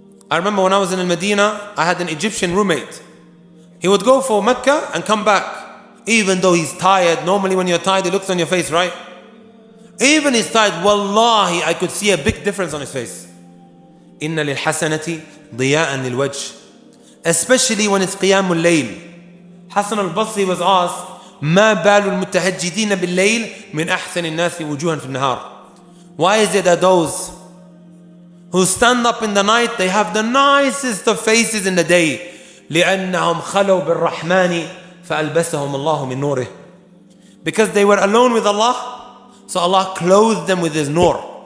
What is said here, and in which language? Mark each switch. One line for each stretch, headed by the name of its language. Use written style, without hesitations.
English: I remember when I was in Medina, I had an Egyptian roommate. He would go for Mecca and come back. Even though he's tired, normally when you're tired, it looks on your face, right? Even he's tired, wallahi, I could see a big difference on his face.
Arabic: إِنَّ لِلْحَسَنَةِ ضِيَاءً لِلْوَجْهِ
English: especially when it's Qiyamul Layl.
Arabic: Hassan al-Basri
English: was asked,
Arabic: ما بال المتهجدين بالليل من أحسن الناس وجوها في النهار.
English: Why is it that those who stand up in the night, they have the nicest of faces in the day?
Arabic: لأنهم خلوا بالرحمن فألبسهم الله من نوره.
English: Because they were alone with Allah, so Allah clothed them with His nur.